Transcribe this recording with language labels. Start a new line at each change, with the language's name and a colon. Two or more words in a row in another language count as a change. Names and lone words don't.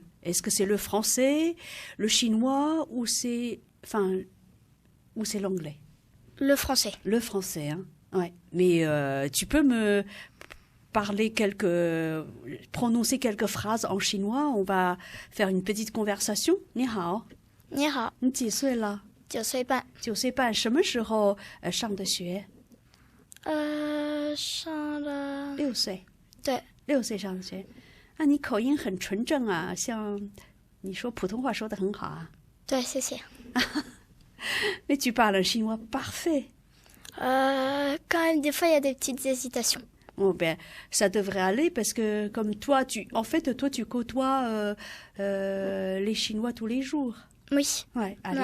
French: Est-ce que c'est le français, le chinois ou c'est l'anglais? Le français. Le français, hein. Ouais. Mais tu peux me prononcer quelques phrases en chinois? On va faire une petite conversation.
Chinese: 你好，你好，你几岁了？ 9岁半。 9岁半，什么时候上的学？上了。 6岁。对。 6岁上的学。那你口音很纯正啊，像你说普通话说得很好啊。对，谢谢。
French: Mais tu parles un chinois parfait. Quand même, des fois, il y a des petites hésitations. Bon, ben, ça devrait aller parce que comme toi, tu côtoies les Chinois tous les jours. Oui. Ouais, à